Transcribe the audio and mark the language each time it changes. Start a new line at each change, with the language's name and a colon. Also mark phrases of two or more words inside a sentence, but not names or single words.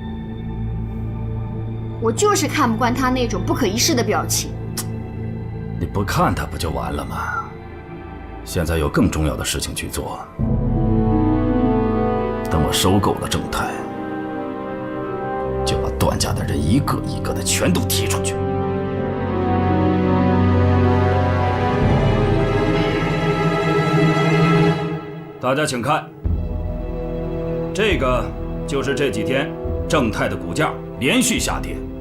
Chinese: 我就是看不慣他那種不可一世的表情。你不看他不就完了嗎？現在有更重要的事情去做。等我收購了正太，就把段家的人一個一個的全都踢出去。大家請看，這個就是這幾天正太的股價連續下跌。